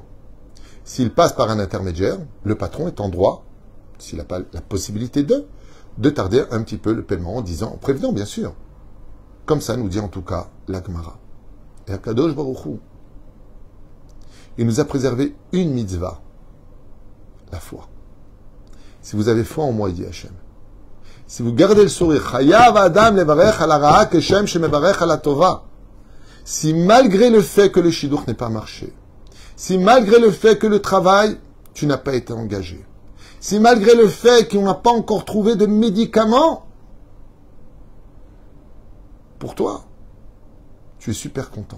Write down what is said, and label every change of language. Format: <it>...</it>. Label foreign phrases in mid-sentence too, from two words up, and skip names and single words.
<fr>S'il passe par un intermédiaire, le patron est en droit, s'il n'a pas la possibilité de tarder un petit peu le paiement en disant, en prévenant bien sûr. Comme ça nous dit en tout cas la Gemara. Et</fr> <he>הקדוש ברוך הוא,</he> <fr>il nous a préservé une mitzvah, la foi. Si vous avez foi en moi, il dit Hachem, si vous gardez le sourire,</fr> <he>חייב אדם לברך על הרעה כשם שמברך על הטובה.</he> <fr>Si malgré le fait que le shidduch n'ait pas marché, si malgré le fait que le travail, tu n'as pas été engagé, si malgré le fait qu'on n'a pas encore trouvé de médicaments pour toi, tu es super content.</fr>